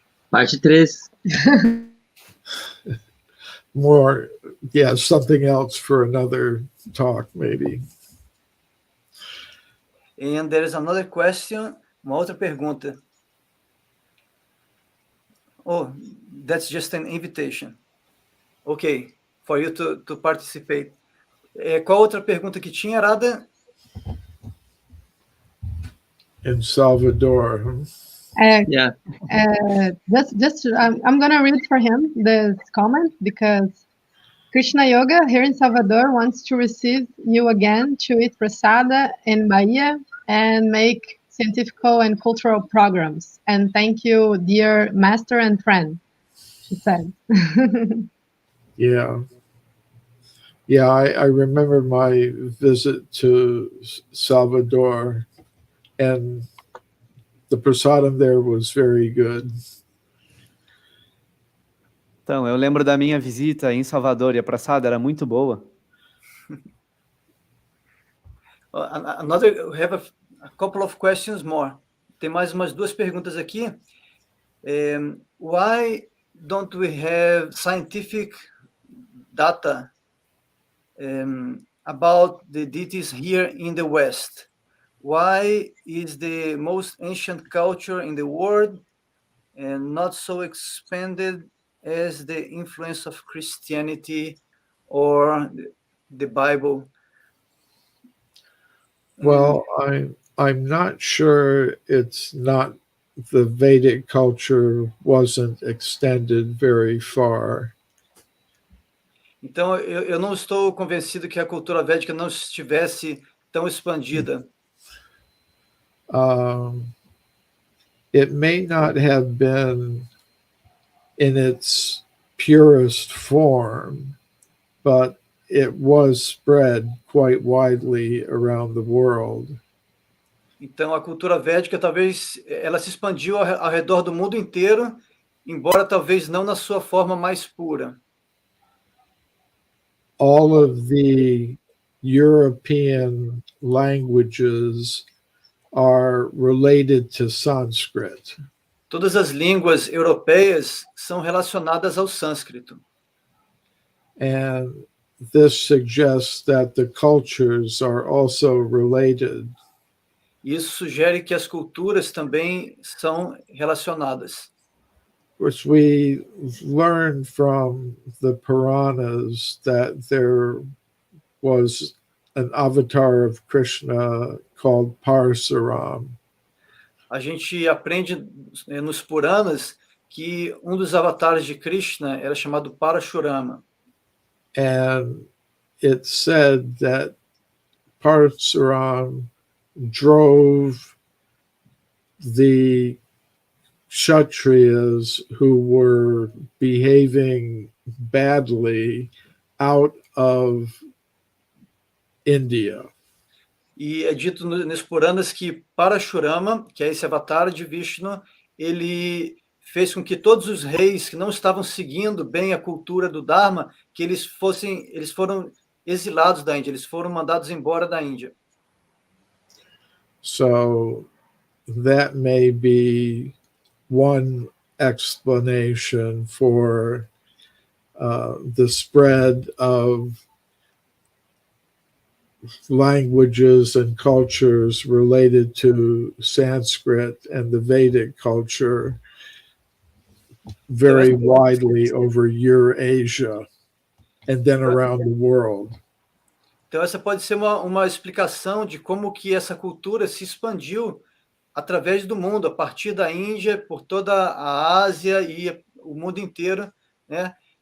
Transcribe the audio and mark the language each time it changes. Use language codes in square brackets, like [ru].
[pt] Parte 3. [en] More, yeah, something else for another talk, maybe. And there is another question, [pt] uma outra pergunta. [en] Oh, that's just an invitation. Okay, for you to participate. [pt] Qual outra pergunta que tinha, Radha? [en] In Salvador. Yeah. I'm going to read for him this comment because Krishna Yoga here in Salvador wants to receive you again to eat prasada in Bahia and make scientific and cultural programs. And thank you, dear master and friend, she said. Yeah. Yeah, I remember my visit to Salvador, and the prasadam there was very good. [pt] Então, eu lembro da minha visita em Salvador e a praçada era muito boa. [en] We have a couple of questions more. [pt] Tem mais umas duas perguntas aqui. [en] Why don't we have scientific data about the deities here in the West? Why is the most ancient culture in the world and not so expanded as the influence of Christianity or the Bible? Well, I'm not sure it's not the Vedic culture wasn't extended very far. [pt] Então, eu não estou convencido que a cultura védica não estivesse tão expandida. [en] It may not have been in its purest form, but it was spread quite widely around the world. [pt] Então, a cultura védica talvez ela se expandiu ao redor do mundo inteiro, embora talvez não na sua forma mais pura. [en] All of the European languages are related to Sanskrit. [pt] Todas as línguas europeias são relacionadas ao sânscrito. [en] And this suggests that the cultures are also related. [pt] Isso sugere que as culturas também são relacionadas. [en] Which we learn from the Puranas that there was an avatar of Krishna called Parsuram. [pt] A gente aprende nos Puranas que dos avatares de Krishna era chamado Parashurama. [en] And it said that Parasuram drove the Kshatriyas who were behaving badly out of India. [pt] E é dito nos Puranas que Parashurama, que é esse avatar de Vishnu, ele fez com que todos os reis que não estavam seguindo bem a cultura do Dharma, que eles foram exilados da Índia, eles foram mandados embora da Índia. [en] So that may be one explanation for the spread of languages and cultures related to Sanskrit and the Vedic culture very widely over Eurasia and then around the world. [pt] Então essa pode ser uma explicação de como que essa cultura se expandiu através do mundo, a partir da Índia, por toda a Ásia e o mundo inteiro, né?